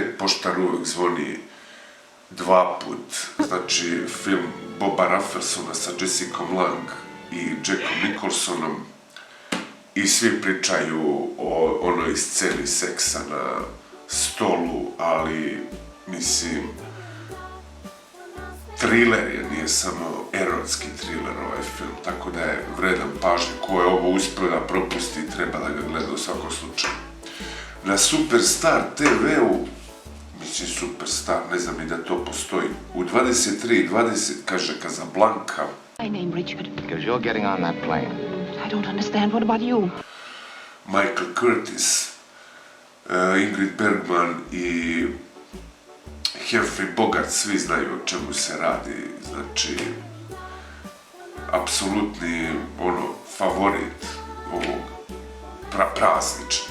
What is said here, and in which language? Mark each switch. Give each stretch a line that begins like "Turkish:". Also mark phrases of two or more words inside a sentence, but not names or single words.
Serbian: poštar uvek zvoni dva put, znači film Boba Raffersona sa Jessicom Lange i Jackom Nicholsonom i svi pričaju o onoj sceni seksa na stolu, ali mislim, thriller je, nije samo erotski thriller ovaj film, tako da je vredan pažnje. Ko je ovo uspio da propusti, treba da ga gleda u svakom slučaju. Na Superstar TV-u, mislim Superstar, ne znam ni da to postoji, u 23:20 kaže Casablanca.
English: My name, Richard. Because you're getting on that plane. I don't understand. What about you?
Serbian: Michael Curtis, Ingrid Bergman i Humphrey Bogart, svi znaju o čemu se radi, znači apsolutni favorit ovog praznični.